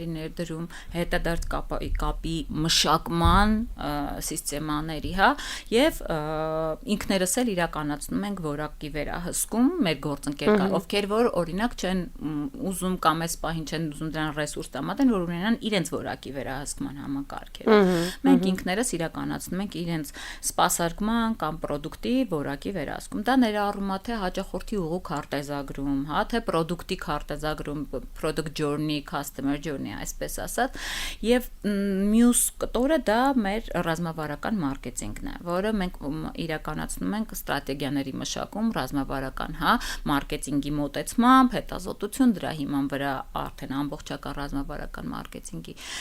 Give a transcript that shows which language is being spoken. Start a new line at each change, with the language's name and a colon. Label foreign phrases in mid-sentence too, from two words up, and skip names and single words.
Armenian: ներդրում, հետադարձ կապի մշակման սիստեմաների, հա, եւ ինքներս էլ իրականացնում ենք որակի վերահսկում մեր գործընկերներ, ովքեր որ օրինակ չեն ուզում կամ այս պահին չեն ուզում դրան ռեսուրս տրամադրեն, որ ունենան իրենց որակի վերահսկման համակարգերը։ Մենք ինքներս իրականացնում ենք իրենց սպասարկման կամ պրոդուկտի որակի վերահսկում։ Դա ներառում է թե հաճախորդի ուղու քարտեզագրում, հա, թե պրոդուկտի քարտեզագրում,
English: product journey, customer journey,
Armenian: այսպես ասած, եւ մյուս կտորը դա մեր ռազմավարական մարքեթինգն է, որը մենք իրականացնում ենք ստրատեգիաների մշակում, ռազմավարական, հա, մարքեթինգի մոտեցմամբ, հետազոտություն, դրա հիման վրա արդեն ամբողջական ռազմավարական մարքեթինգի